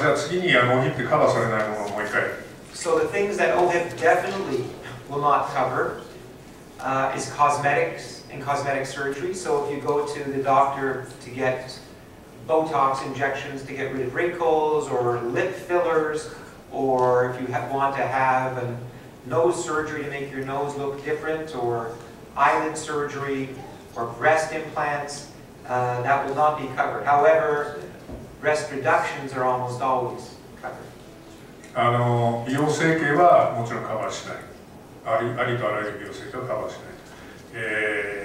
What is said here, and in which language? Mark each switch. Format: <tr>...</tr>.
<ja>じゃあ次にOHIP でカバーされないものをもう一回。</ja> <en>So the things that OHIP definitely will not cover is cosmetics and cosmetic surgery. So if you go to the doctor to get Botox injections to get rid of wrinkles or lip fillers, or if you want to have a nose surgery to make your nose look different, or eyelid surgery, or breast implants, that will not be covered. However, breast reductions are almost always covered.</en> <ja>美容整形はもちろんカバーしない。ありとあらゆる美容整形はカバーしない。</ja>